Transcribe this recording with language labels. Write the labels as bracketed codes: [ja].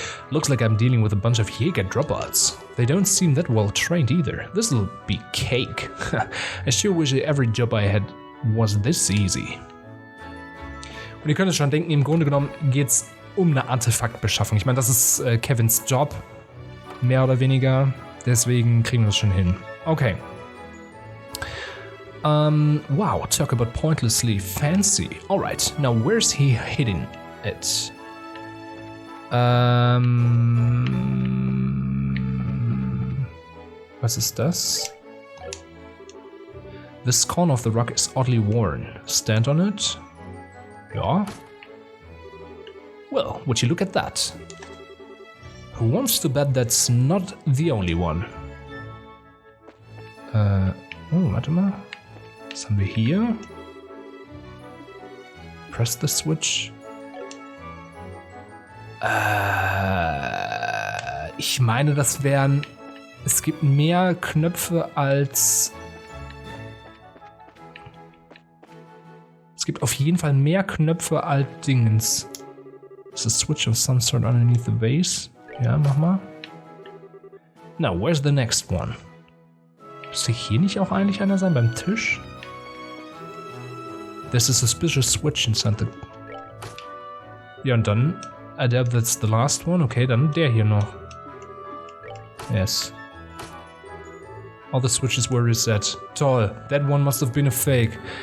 [en] Looks like I'm dealing with a bunch of Jäger dropouts. They don't seem that well trained either. This'll be cake. I sure wish every job I had was this easy. [de] Und ihr könnt es schon denken, im Grunde genommen geht's um eine Artefaktbeschaffung. Ich meine, das ist Kevins Job, mehr oder weniger. Deswegen kriegen wir das schon hin. Okay. [en] Wow, talk about pointlessly fancy. Alright, now where's he hiding it? [de] Was ist das? [en] This corner of the rock is oddly worn. Stand on it? Ja. Well, would you look at that? Who wants to bet that's not the only one? [de] Oh, warte mal. Was haben wir hier? [en] Press the switch. [de] Ich meine, das wären... Es gibt mehr Knöpfe als... Es gibt auf jeden Fall mehr Knöpfe als Dingens. [en] Is a switch of some sort underneath the vase? [de] Ja, mach mal. [en] Now, where's the next one? [de] Müsste hier nicht auch eigentlich einer sein beim Tisch? [en] There's a suspicious switch inside the... [de] Ja, und dann... [en] Adapt, that's the last one. Okay, [de] dann der hier noch. [en] Yes. All the switches were reset. Toll. That one must have been a fake.